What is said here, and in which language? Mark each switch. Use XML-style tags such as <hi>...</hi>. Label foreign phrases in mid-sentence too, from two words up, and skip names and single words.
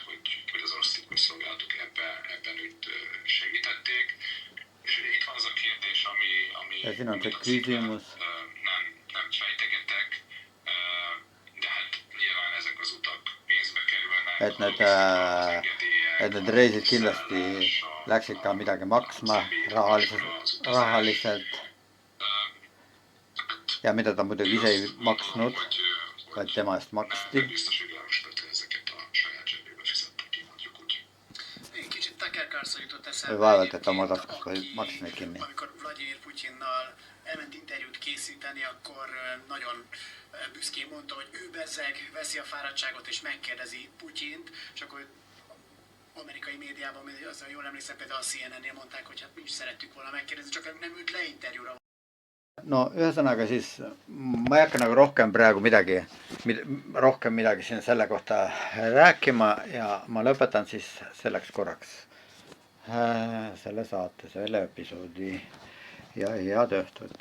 <et>Ja siin on see küsimus, et need reisid kindlasti läksid ka midagi maksma rahaliselt ja mida ta muidugi ise ei maksnud, vaid tema eest maksti.</et> <hu>Kicsit tekerkárszor jutott eszembe</hu> <et>vaevalt, et</et> <hu>egyébként,</hu> <et>oma taskust vagy</et> <hu>aki,</hu> <et>maksime kinni.</et> <hu>amikor Vladimir Putyinnal elment interjút készíteni, akkor nagyon büszkén mondta, hogy ő bezzeg, veszi a fáradtságot és megkérdezi Putyint, és akkor amerikai médiában, az jól emlékszem, például a CNN-nél mondták, hogy hát mi is szerettük volna megkérdezni, csak nem ült le interjúra.</hu> <et>No ühesõnaga siis ma ei hakka nagu rohkem praegu midagi siin selle kohta rääkima ja ma lõpetan siis selleks korraks selle saate, selle episoodi ja head õhtut.</et>